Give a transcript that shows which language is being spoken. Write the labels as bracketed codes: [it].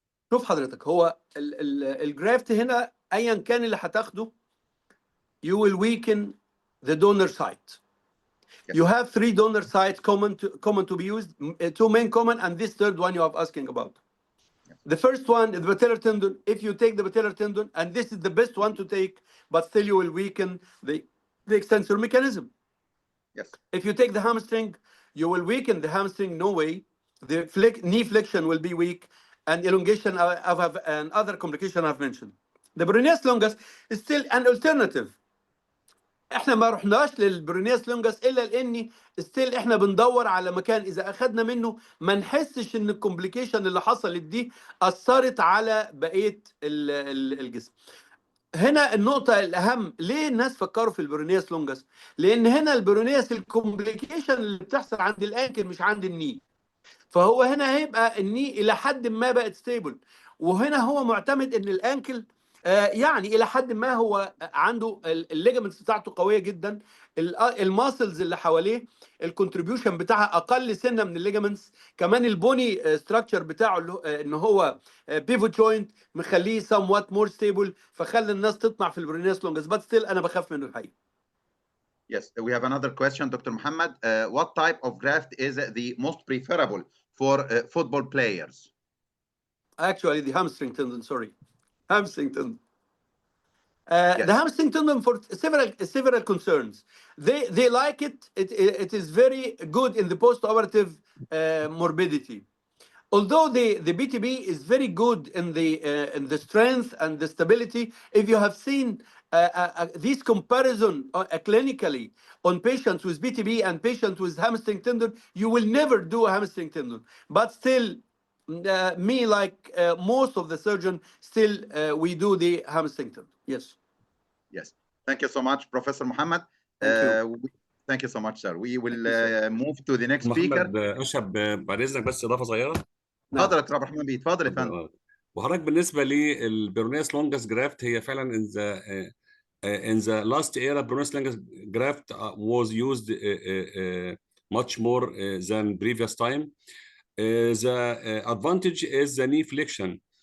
[ar] شوف حضرتك، هو الجرافت هنا ايا كان اللي هتاخده [en] you will weaken the donor site. Yes. You have 3 donor sites common to be used, 2 main common, and this third one you are asking about. Yes. The first one is the patellar tendon. If you take the patellar tendon, and this is the best one to take, but still you will weaken the extensor mechanism. Yes. If you take the hamstring, you will weaken the hamstring, no way. The knee flexion will be weak, and elongation of and other complication I've mentioned. The peroneus longus is still an alternative. [ar] احنا ما رحناش للبرونيوس لونجس الا لاني ستيل احنا بندور على مكان اذا اخذنا منه ما نحسش ان الكومبليكيشن اللي حصلت دي اثرت على بقيه الجسم. هنا النقطه الاهم، ليه الناس فكروا في البرونيوس لونجس؟ لان هنا البرونيوس الكومبليكيشن اللي بتحصل عند الانكل مش عند الني، فهو هنا هيبقى الني الى حد ما بقت ستيبل، وهنا هو معتمد ان الانكل يعني الى حد ما هو عنده الليجمنتس بتاعته قويه جدا، الماسلز اللي حواليه الكونتريبيوشن بتاعها اقل سنه من الليجمنتس، كمان البوني ستراكشر بتاعه ان هو بيفوت جوينت مخليه [en] somewhat more stable، [ar] فخلى الناس تطمع في البرونيوس لونجس، بس ستيل انا بخاف منه الحقيقه. [en] Yes, we have another question, Dr. Muhammad. What type of graft is the most preferable for football players? Actually, the hamstring tendon, hamstring tendon. Yes. The hamstring tendon for several concerns. They like it. It is very good in the post-operative morbidity. Although the BTB is very good in the strength and the stability, if you have seen this comparison clinically on patients with BTB and patients with hamstring tendon, you will never do a hamstring tendon. But still, me, like most of the surgeons, still we do the hamstring tendon. Yes. Yes. Thank you so much, Professor Muhammad. Thank you so much, sir. We will move to the next speaker. [ar] محمد أشهب، بعد إذنك بس إضافة صغيرة. اتفضل يا دكتور عبد الرحمن بيه، اتفضل يا فندم. وحضرتك بالنسبة للبيرونيوس لونجس جرافت، هي فعلا [en] in the last era Peroneus longus graft was used much more than previous time. The advantage is the knee flexion.